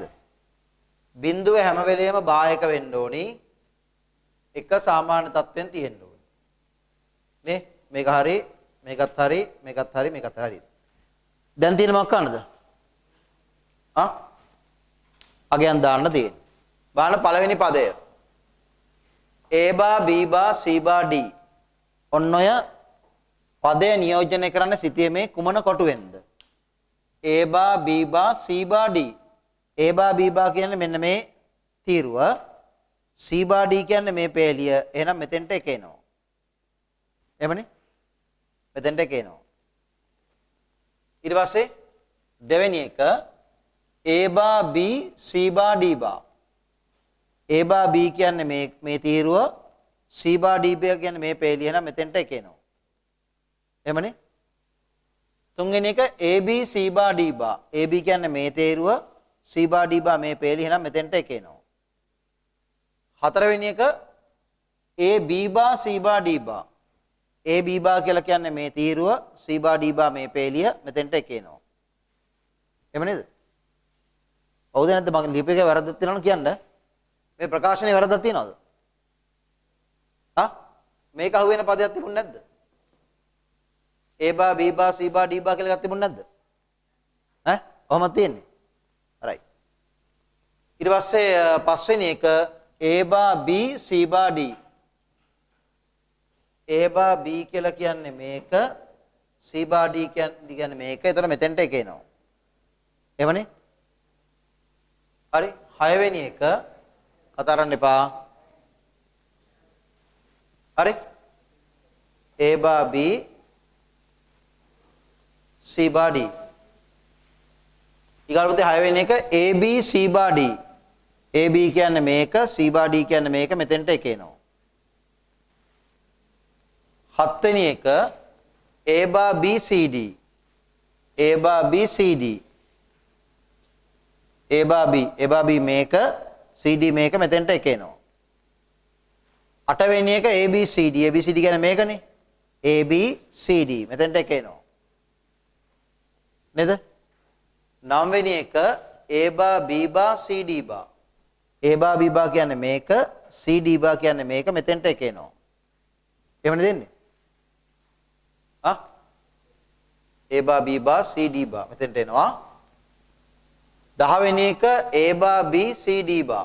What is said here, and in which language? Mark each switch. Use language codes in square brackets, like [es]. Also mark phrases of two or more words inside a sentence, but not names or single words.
[si] බිඳුව හැම වෙලෙම බායක වෙන්න ඕනි. එක සාමාන්‍ය තත්ත්වෙන් තියෙන්න ඕනි. නේ? මේක හරි, මේකත් හරි, මේකත් හරි, මේකත් හරි. දැන් තියෙන මොකක් කරන්නද? අගයන් දාන්න තියෙන්නේ. බලන්න පළවෙනි පදය. [en] A bar B bar C bar D. [si] ඔන්න ඔය පදය නියෝජනය කරන්න සිටියේ කුමන කොටුවෙන්ද? [en] A bar B bar C bar D. A bar B bar [si] කියන්නේ මෙන්න මේ තීරුව. [en] C bar D [si] කියන්නේ මේ පේලිය. එහෙනම් මෙතෙන්ට එක එනවා. එහෙමනේ? මෙතෙන්ට එක එනවා. ඊට පස්සේ දෙවෙනි එක [en] A bar B C bar D bar. A bar B [si] කියන්නේ මේ තීරුව. [en] C bar D bar [si] කියන්නේ මේ පේලිය. එහෙනම් මෙතෙන්ට එක එනවා. එහෙමනේ? තුන්වෙනි එක [en] AB C bar D bar. [si] AB කියන්නේ මේ තීරුව. [en] C bar D bar [si] මේ පේලිය. එහෙනම් මෙතෙන්ට එක එනවා. හතරවෙනි එක [en] A B bar C bar D bar. A B bar [si] කියලා කියන්නේ මේ තීරුව. [en] C bar D bar [si] මේ පේලිය. මෙතෙන්ට එක එනවා. එහෙම නේද? හවුද නැද්ද? මගේ ලිපි එකේ වැරද්දක් තියෙනවද කියන්න? මේ ප්‍රකාශනයේ වැරද්දක් තියෙනවද? මේක අහුවෙන පදයක් තිබුණ නැද්ද? [en] A bar B bar C bar D bar [si] කියලා එකක් තිබුණ නැද්ද? කොහොමද තියෙන්නේ? right. ඊට පස්සේ පස්වෙනි එක [en] A bar B C bar D. A bar B [si] කියලා කියන්නේ මේක, [en] C bar D [si] කියන්නේ මේක. ඒතර මෙතෙන්ට එක එනවා. එහෙමනේ? හරි. හයවෙනි එක කතා කරන්න එපා. හරි. [en] A bar B C bar D. [si] ඊගාට හයවෙනි එක [en] AB C bar D. [si] AB කියන්නේ මේක, [en] C bar D [si] කියන්නේ මේක. මෙතෙන්ට එක එනවා. හත්වෙනි එක [en] A bar B C D. A bar B C D. A bar B මේක, CD මේක. [si] මෙතෙන්ට එක එනවා. අටවෙනි එක ABCD. ABCD කියන්නේ මේකනේ. ABCD මෙතෙන්ට එක එනවා. නේද? නවවෙනි එක [en] A bar B bar CD bar. A bar B bar [si] කියන්නේ මේක, [en] CD bar [si] කියන්නේ මේක. මෙතෙන්ට එක එනවා. එහෙමනේ දෙන්නේ? [en] A bar B bar CD bar [si] මෙතෙන්ට එනවා. [en] 10 [si] වෙනි එක [en] A bar B CD bar.